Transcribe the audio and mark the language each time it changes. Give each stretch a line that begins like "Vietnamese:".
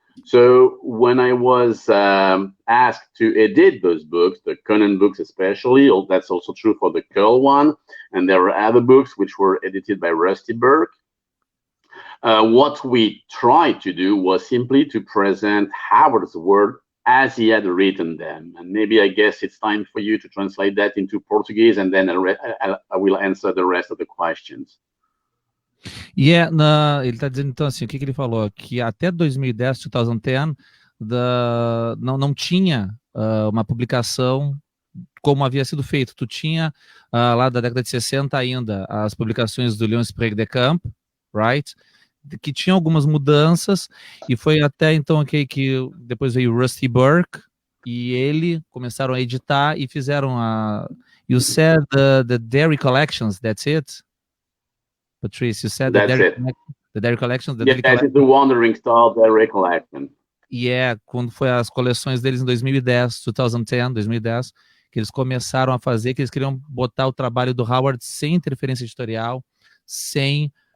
English: So when I was asked to edit those books, the Conan books especially, that's also true for the Curl one, and there were other books which were edited by Rusty Burke, what we tried to do was simply to present Howard's work as he had written them. And maybe I guess it's time for you to translate that into Portuguese, and then I will answer the rest of the questions.
Portuguese: Yeah, ele está dizendo então assim, o que ele falou? Que até 2010, 2010, não tinha uma publicação como havia sido feito. Tu tinha lá da década de 60 ainda as publicações do Lance Prague de Camp,
English: right?
Portuguese: Que tinha algumas mudanças, e foi até então que depois veio o Rusty Burke, e ele começaram a editar e fizeram
English: You said the Dairy Collections, that's it? Patrice, you said the Dairy Collections? Yes, it's the Wandering Star Dairy Collection.
Portuguese: E quando foi as coleções deles em 2010, 2010, que eles começaram a fazer, que eles queriam botar o trabalho do Howard sem interferência editorial, sem...